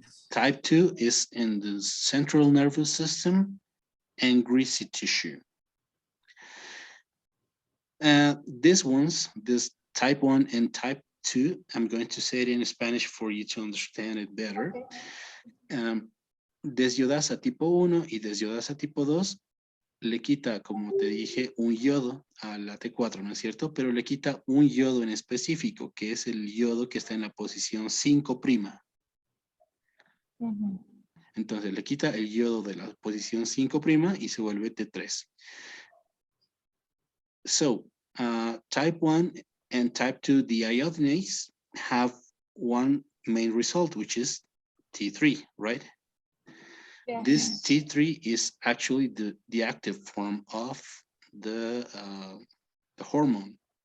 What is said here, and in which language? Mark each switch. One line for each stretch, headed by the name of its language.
English: Type 2 is in the central nervous system and greasy tissue. This type 1 and type 2, I'm going to say it in Spanish for you to understand it better.
Spanish: Desiodasa tipo 1 y desiodasa tipo 2 le quita, como te dije, un yodo a la T4, ¿no es cierto? Pero le quita un yodo en específico, que es el yodo que está en la posición 5'. Entonces le quita el yodo de la posición 5' y se vuelve T3.
English: So, type 1 and type 2 deiodinase have one main result, which is T3, right? Yeah. This T3 is actually the active form of the hormone.